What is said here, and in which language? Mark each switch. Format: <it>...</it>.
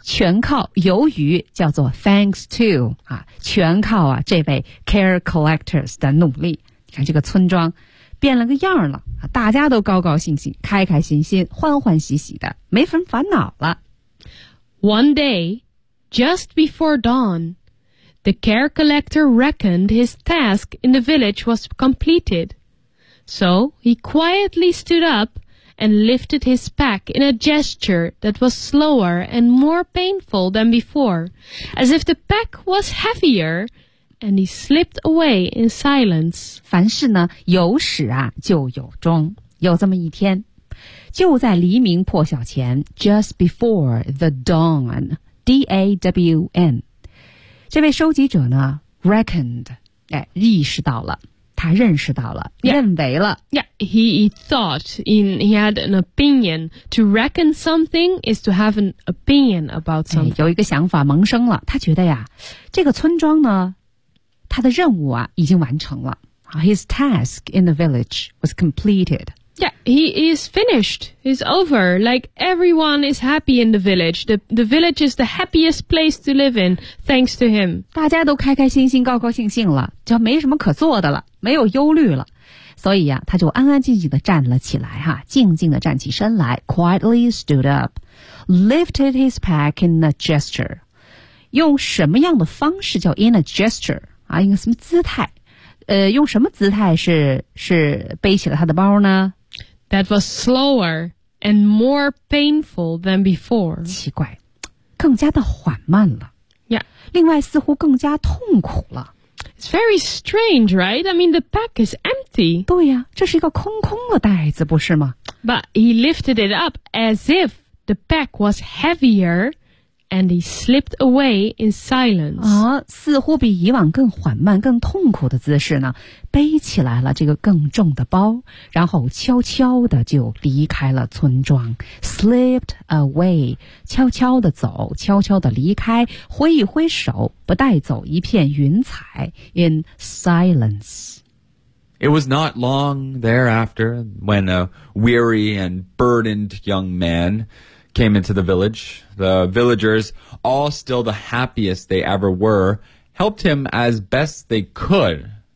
<zh>全靠由于叫做</zh> <en>thanks to.</en> <zh>啊，全靠啊这位 care collector's 的努力。你看这个村庄。变了个样了，大家都高高兴兴，开开心心，欢欢喜喜的，没什么烦恼了。</zh> <en>One day, just before dawn, the care collector reckoned his task in the village was completed. So he quietly stood up and lifted his pack in a gesture that was slower and more painful than before, as if the pack was heavier. And he slipped away in silence.</en> <zh>凡事呢，有始啊，就有终。有这么一天，就在黎明破晓前 ，</zh> <en>just before the dawn, D-A-W-N.</en> <zh>这位收集者呢 ，reckoned, 哎，意识到了，他认识到了，</zh> <en>yeah.</en> <zh>认为了。</zh> <en>Yeah, he had an opinion. To reckon something is to have an opinion about something.、</en> <zh>哎、有一个想法萌生了，他觉得呀，这个村庄呢。他的任务啊已经完成了。</zh> <en>His task in the village was completed. Yeah, he is finished. It's over. Like everyone is happy in the village. The village is the happiest place to live in, thanks to him.</en> <zh>大家都开开心心高高兴兴了，就没什么可做的了，没有忧虑了。所以啊，他就安安静静地站了起来，静静地站起身来</zh> <en>quietly stood up, lifted his pack in a gesture.</en> <zh>用什么样的方式叫</zh> <en>in a gesture?</en> <zh>啊，一个什么姿态？用什么姿态是背起了他的包呢</zh> <en>？That was slower and more painful than before.</en> <zh>奇怪，更加的缓慢了。</zh> <en>Yeah.</en> <zh>另外，似乎更加痛苦了。</zh> <en>It's very strange, right? I mean, the pack is empty.</en> <zh>对呀，这是一个空空的袋子，不是吗</zh> <en>？But he lifted it up as if the pack was heavier and he slipped away in silence.</en> <zh>似乎比以往更缓慢更痛苦的姿势呢，背起来了这个更重的包，然后悄悄地就离开了村庄。</zh> <en>Slipped away,</en> <zh>悄悄地走，悄悄地离开，挥一挥手，不带走一片云彩。</zh> <en>In silence. It was not long thereafter when a weary and burdened young man came into the village. The villagers, all still the happiest they ever were, helped him as best they could.</en>